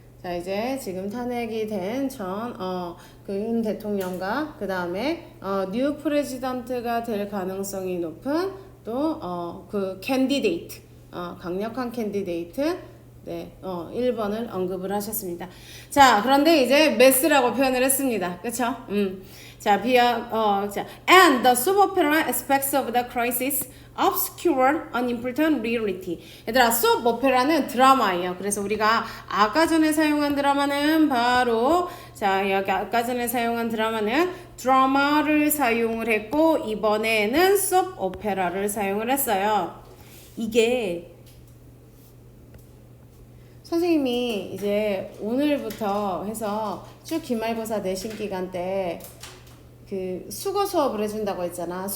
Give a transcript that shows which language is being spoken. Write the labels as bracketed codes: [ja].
[ko] 자, 이제 지금 탄핵이 된 그 윤 대통령과 그 다음에 뉴 프레지던트가 될 가능성이 높은 또 그 캔디데이트 강력한 캔디데이트 네, 1번을 언급을 하셨습니다. 자, 그런데 이제 메스라고 표현을 했습니다. 그쵸? 자, 자, [en] and the soap-opera aspects of the crisis obscure an important reality. [ko] 얘들아, soap-opera는 드라마예요. 그래서 우리가 아까 전에 사용한 드라마는 바로 자, 여기 아까 전에 사용한 드라마는 드라마를 사용을 했고 이번에는 soap-opera를 사용을 했어요. 이게 선생님이 이제 오늘부터 해서 쭉 기말고사 내신 기간 때 그 수거 수업을 해준다고 했잖아.